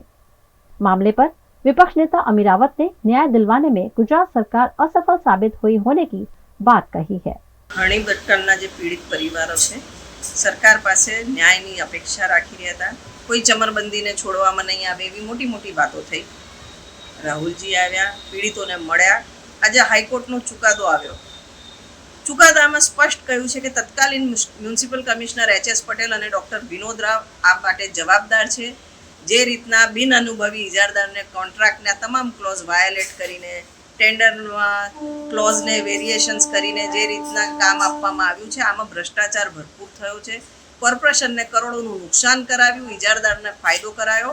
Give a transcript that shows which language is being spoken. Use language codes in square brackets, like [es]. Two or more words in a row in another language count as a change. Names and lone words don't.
[hi] मामले पर विपक्ष नेता अमीरावत ने न्याय दिलवाने में गुजरात सरकार असफल साबित हुई होने की बात कही है। [gu] ઘણી ઘટનાના જે પીડિત પરિવારો છે સરકાર પાસે ન્યાયની અપેક્ષા રાખી રહ્યા હતા। કોઈ ચમરબંદી ને છોડવામાં નહીં આવે એવી મોટી મોટી બાતો થઈ। રાહુલજી આવ્યા, પીડિતોને મળ્યા। આજ હાઈકોર્ટનો ચુકાદો આવ્યો। ચુકાદામાં સ્પષ્ટ કહ્યું છે કે તત્કાલીન [en] municipal commissioner [gu] एच.एस. પટેલ અને ડૉક્ટર વિનોદ રાવ આ માટે જવાબદાર છે। જે રીતના બિન અનુભવી ઇજારદારને કૉન્ટ્રાક્ટના તમામ [en] clause violate [gu] કરીને ટેન્ડરમાં ક્લોઝને વેરિએશન્સ કરીને જે રીતના કામ આપવામાં આવ્યું છે આમાં ભ્રષ્ટાચાર ભરપૂર થયો છે। કોર્પોરેશનને કરોડોનું નુકસાન કરાવ્યું, ઇજારદારને ફાયદો કરાયો।